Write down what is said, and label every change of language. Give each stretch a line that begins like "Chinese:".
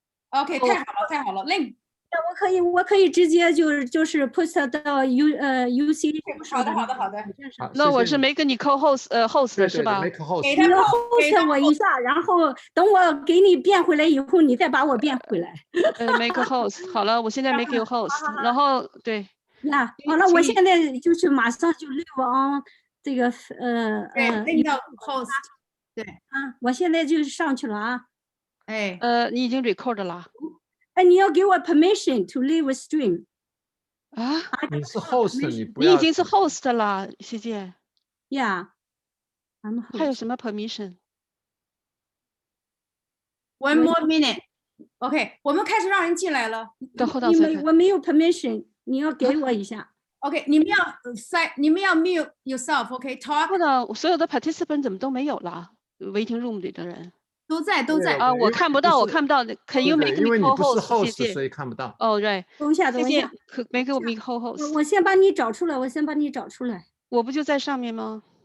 Chinese: OK，太好了，太好了，那我可以直接就是 post 到UCA。好的，好的，好的。好，那我是谢谢你没跟你 host 对是吧？
English: make host。
Chinese: 给他 host 我一下，然后等我给你变回来以后，你再把我变回来。
English: make host
Chinese: 好了，我现在
English: make you host，
Chinese: 然后对。呀，好了，我现在就是马上就
English: live on
Chinese: 这个那个 host， 对啊，我现在就上去了啊。哎，你已经 record 了哎，你要给我
English: permission to leave stream
Chinese: 啊？你是 host， 你不要。你已经是 host 了，谢谢。呀，还有什么 permission？
English: One more minute。
Chinese: OK， 我们开始让人进来了。我没有 permission， 你要给我一下。 OK， 你们要
English: mute yourself。 OK，talk。
Chinese: 不能，所有的 participant 怎么都没有了 ？waiting room 里的人都在啊，我看不到。
English: Can you make me co-host？
Chinese: 谢谢。所以看不到。哦，对。等一下，谢谢。
English: make me co-host。
Chinese: 我先把你找出来，我不就在上面吗？